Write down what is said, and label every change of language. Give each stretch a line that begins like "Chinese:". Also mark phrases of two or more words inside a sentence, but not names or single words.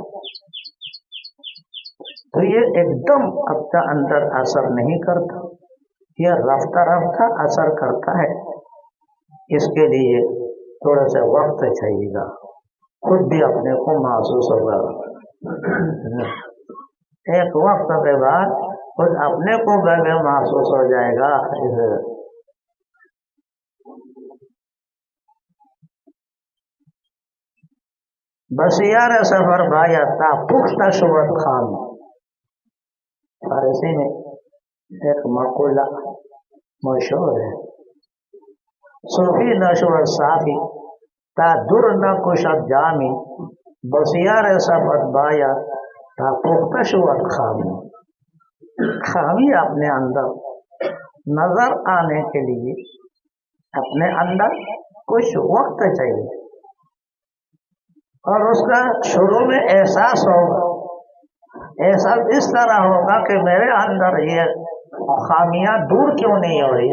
Urdu: تو یہ ایک دم اپنا اندر اثر نہیں کرتا، یہ رفتہ رفتہ اثر کرتا ہے. اس کے لیے تھوڑا سا وقت چاہیے گا، خود بھی اپنے کو محسوس ہوگا. ایک وقت کے بعد خود اپنے کو گھر میں محسوس ہو جائے گا.
Persian: بسیار سفر باید تا پختہ شود خان.
Urdu: فارسی میں ایک مقولہ مشہور ہے،
Persian: صوفی نشود صافی تا در نہ کشد جامی، بسیار سفر باید تا پختہ شود خامی.
Urdu: خامی اپنے اندر نظر آنے کے لیے اپنے اندر کچھ وقت چاہیے اور اس کا شروع میں احساس ہوگا. احساس اس طرح ہوگا کہ میرے اندر یہ خامیاں دور کیوں نہیں ہو رہی ہے.